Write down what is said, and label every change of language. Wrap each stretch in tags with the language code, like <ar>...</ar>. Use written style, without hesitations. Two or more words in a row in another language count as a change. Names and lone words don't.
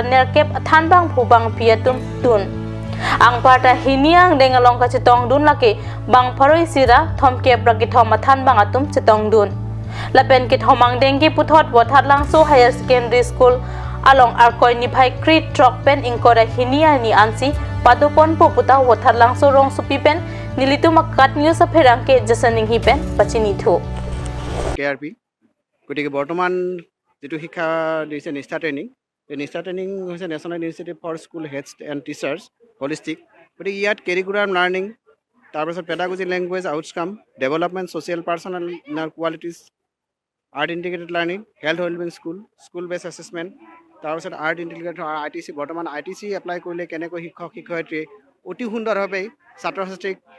<mjw>nerkep than bang phubang piatum tun ang parta hiniang dengalong ka chitong dun lake bang pharoi sira thomke bra ki thoma than bang atum chitong dun lapen ki thomang dengi puthot bothat langso Higher Secondary School along arkoi ni bhai krit truck pen ingkora hinia ni ansi padopon poputa wothar langso rong supi pen nilitu makat news apherangke jasaning hi pen pachini thu</mjw> <as>KRP গতিকে বৰ্তমান যেটো শিক্ষা দিছে নিষ্ঠা ট্ৰেইনিং হৈছে</as> <en>national initiative for school heads and teachers holistic</en> <as>গতিকে ইয়াত</as> <en>curriculum learning</en> <as>তাৰপাছত</as> <en>pedagogy language outcome development social personal inner qualities art integrated learning health wellbeing school based assessment</en> <as>তাৰপাছত</as> <en>art integrated ITC</en> <as>বৰ্তমান ITC এপ্লাই কৰিলে কেনেকৈ শিক্ষক শিক্ষয়িত্ৰীয়ে অতি সুন্দৰভাৱে ছাত্ৰ ছাত্ৰীক</as>